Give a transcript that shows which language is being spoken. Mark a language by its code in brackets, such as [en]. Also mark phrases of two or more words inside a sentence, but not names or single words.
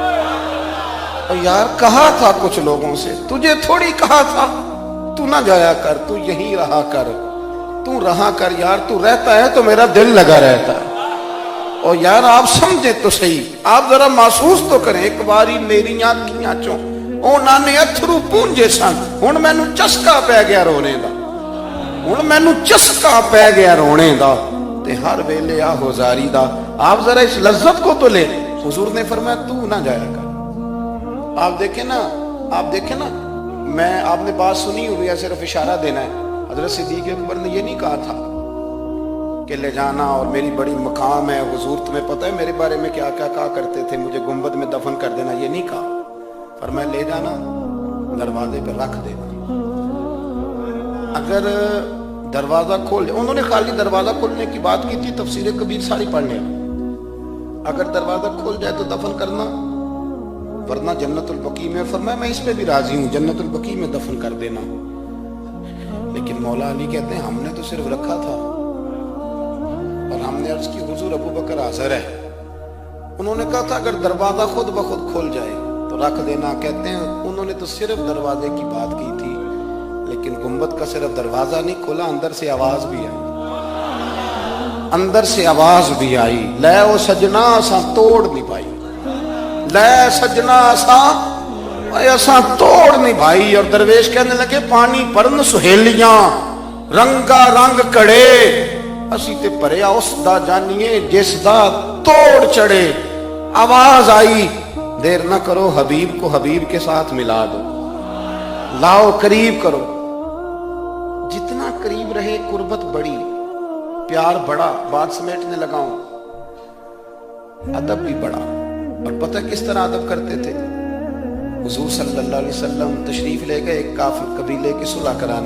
[ur] اور یار کہا تھا کچھ لوگوں سے، تجھے تھوڑی کہا تھا تو نہ جایا کر، تو یہی رہا کر، تو رہا کر یار، تو رہتا ہے تو میرا دل لگا رہتا ہے۔ اور یار آپ سمجھیں تو صحیح، آپ ذرا محسوس تو کریں، [pa] ایک باری میری آنکھیاں چوں اونا نے اتھرو پونجے سن، ہن مینوں چسکا پی گیا رونے دا، ہن مینوں چسکا پی گیا رونے دا، تے ہر ویلے آہو زاری دا۔ [ur] آپ ذرا اس لذت کو تو لے۔ حضور نے فرمایا تو نہ جایا کر۔ آپ دیکھیں نا، میں آپ نے بات سنی ہوئی ہے، صرف اشارہ دینا ہے۔ حضرت صدیق اکبر نے یہ نہیں کہا تھا کہ لے جانا اور میری بڑی مقام ہے، حضور تمہیں پتہ ہے میرے بارے میں کیا کیا کہا کرتے تھے، مجھے گنبد میں دفن کر دینا، یہ نہیں کہا۔ فرمایا لے جانا، دروازے پہ رکھ دینا. اگر دروازہ کھول، انہوں نے خالی دروازہ کھولنے کی بات کی تھی، تفسیر کبیر ساری پڑھنے، اگر دروازہ کھول جائے تو دفن کرنا، ورنہ جنت البقیع میں. فرمایا میں اس پہ بھی راضی ہوں، جنت البقیع میں دفن کر دینا۔ لیکن مولا علی کہتے ہیں ہم نے تو صرف رکھا تھا، اور ہم نے عرض کی حضور ابو بکر حاضر ہے. انہوں نے کہا تھا اگر دروازہ خود بخود کھول جائے تو رکھ دینا. کہتے ہیں انہوں نے تو صرف دروازے کی بات کی تھی، لیکن گنبد کا صرف دروازہ نہیں کھولا، اندر سے آواز بھی آئی، اندر سے آواز بھی آئی, अंदर से आवाज भी आई, [pa] لے او سجنا اسا توڑ نہیں پائی، لے سجنا اسا توڑ نہیں بھائی. [ur] اور درویش کہنے لگے [pa] پانی بھرن سہیلیاں رنگا رنگ کڑے، اسی تے بھریا اس دا جانیے جس دا توڑ چڑھے. [ur] آواز آئی دیر نہ کرو، حبیب کو حبیب کے ساتھ ملا دو، لاؤ قریب کرو. جتنا قریب رہے قربت بڑی، پیار بڑا. بات سمیٹنے لگاؤں، ادب بھی بڑا. اور پتا کس طرح ادب کرتے تھے؟ حضور [ar] صلی اللہ علیہ وسلم [ur] تشریف لے گئے ایک کافر قبیلے کی صلح کرانے.